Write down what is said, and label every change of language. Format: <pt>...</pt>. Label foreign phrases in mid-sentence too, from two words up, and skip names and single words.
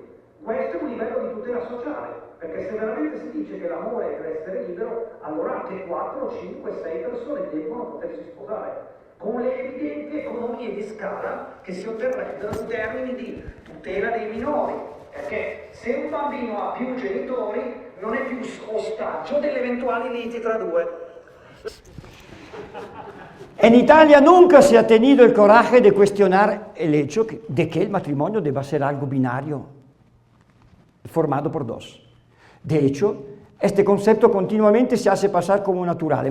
<it>Questo è un livello di tutela sociale, perché se veramente si dice che l'amore è per essere libero, allora anche 4, 5, 6 persone devono potersi sposare, con le evidenti economie di scala che si otterrebbero in termini di tutela dei minori, perché se un bambino ha più genitori non è più ostaggio delle eventuali liti tra 2.</it> <es>En Italia nunca se ha tenido el coraje de cuestionar el hecho de que el matrimonio deba ser algo binario, formado por 2. De hecho, este concepto continuamente se hace pasar como natural.</es>